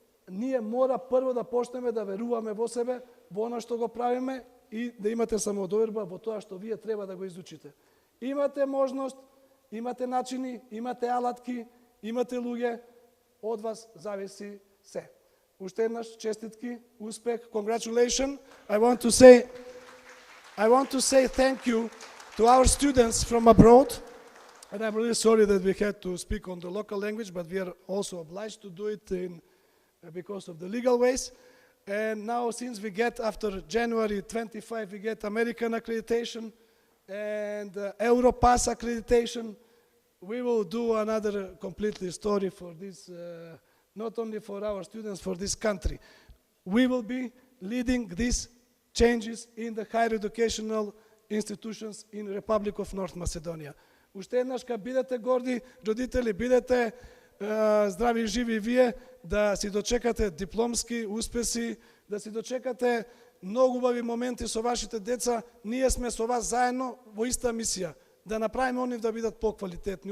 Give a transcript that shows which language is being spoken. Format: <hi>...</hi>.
<mk>Ние мора прво да почнеме да веруваме во себе, во она што го правиме и да имате самодоверба во тоа што вие треба да го изучите. Имате можност, имате начини, имате алатки, имате луѓе, од вас зависи се. Уште еднаш честитки, успех, congratulations.</mk> <en>I want to say thank you to our students from abroad. And I'm really sorry that we had to speak on the local language, but we are also obliged to do it because of the legal ways. And now, since we get, after January 25, we get American accreditation and Europass accreditation, we will do another completely story for this, not only for our students, for this country. We will be leading these changes in the higher educational institutions in the Republic of North Macedonia.</en> <mk>Уште еднаш, бидете горди, родители, бидете здрави и живи вие, да си дочекате дипломски успеси, да си дочекате многу убави моменти со вашите деца. Ние сме со вас заедно во иста мисија, да направиме онив да бидат поквалитетни.</mk>